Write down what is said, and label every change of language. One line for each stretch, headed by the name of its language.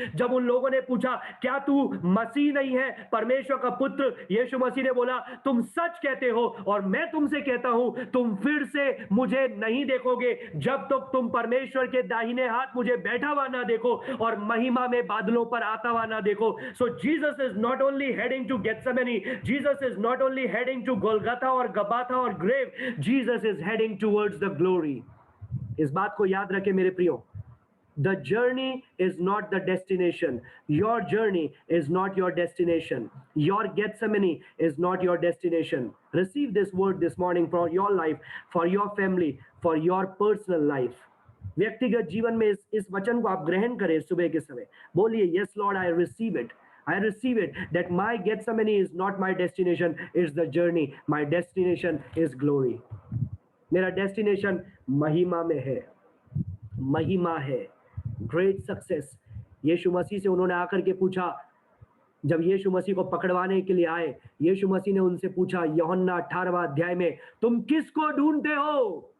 Hindi: जब उन लोगों ने पूछा क्या तू मसीह नहीं है, परमेश्वर का पुत्र, यीशु मसीह ने बोला तुम सच कहते हो और मैं तुमसे कहता हूं तुम फिर से मुझे नहीं देखोगे जब तक तुम परमेश्वर के दाहिने हाथ मुझे बैठा हुआ ना देखो और महिमा में बादलों पर आता हुआ ना देखो.
English: So Jesus is not only heading to Gethsemane. Jesus is not only heading to Golgotha और Gabbatha और grave. Jesus is heading towards the glory.
Hindi: इस बात को याद रखें मेरे प्रियो.
English: The journey is not the destination. Your journey is not your destination. Your Gethsemane is not your destination. Receive this word this morning for your life, for your family, for your personal life.
Hindi: व्यक्तिगत जीवन में इस वचन को आप ग्रहण करें. सुबह के समय बोलिए,
English: yes Lord, I receive it. I receive it that my Gethsemane is not my destination, it's the journey. My destination is glory.
Hindi: मेरा डेस्टिनेशन महिमा में है, महिमा है,
English: Great success.
Hindi: यीशु मसीह से उन्होंने आकर के पूछा, जब यीशु मसीह को पकड़वाने के लिए आए, यीशु मसीह ने उनसे पूछा यूहन्ना 18वां अध्याय में, तुम किसको ढूंढते हो?